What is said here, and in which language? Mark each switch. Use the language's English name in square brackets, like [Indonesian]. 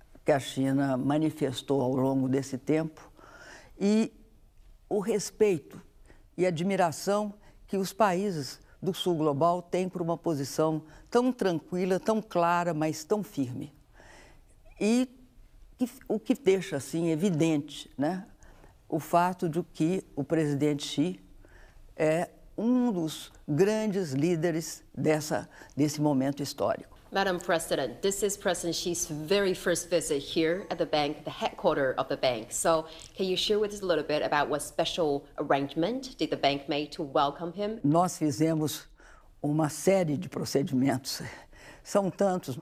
[Portuguese] que a China manifestou ao longo desse tempo e o respeito e admiração que os países do sul global têm por uma posição tão tranquila, tão clara, mas tão firme. E o que deixa, assim, evidente, né, o fato de que o presidente Xi é um dos grandes líderes desse momento histórico. [English] Madam President, this is President Xi's very first visit here at the bank, the headquarters of the bank. So can you share with us a little bit about what special arrangement did the bank make to welcome him? [Portuguese] Nós fizemos uma série de procedimentos, são tantos.